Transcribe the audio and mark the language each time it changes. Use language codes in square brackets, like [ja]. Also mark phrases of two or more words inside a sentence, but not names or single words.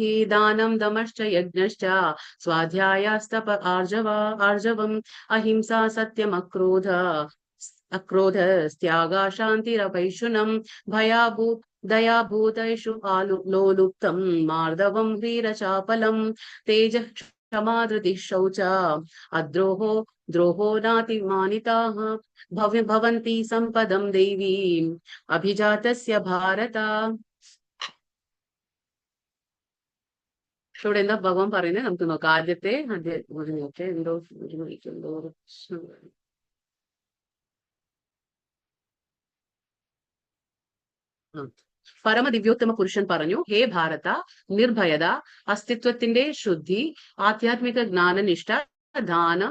[sa] दानं दमश्च यज्ञश्च स्वाध्यायस्तप आर्जवं अहिंसा सत्यं अक्रोधस्त्याग शान्तिरपैशुनं दयाभूतैषु लोलुप्तं मार्दवं वीरचापलं तेजः क्षमा धृतिः शौच द्रोहो नातिमानिताः भवन्ति सम्पदं दैवीम् अभिजातस्य भारत. [ml] ഇവിടെ എന്താ ഭഗവാൻ പറയുന്നത് നമുക്ക് നോക്കാം. ആദ്യത്തെ എന്തോ പരമദിവ്യോത്തമ പുരുഷൻ പറഞ്ഞു, ഹേ ഭാരത, നിർഭയത, അസ്തിത്വത്തിന്റെ ശുദ്ധി, ആധ്യാത്മിക ജ്ഞാനനിഷ്ഠ, ദാനം,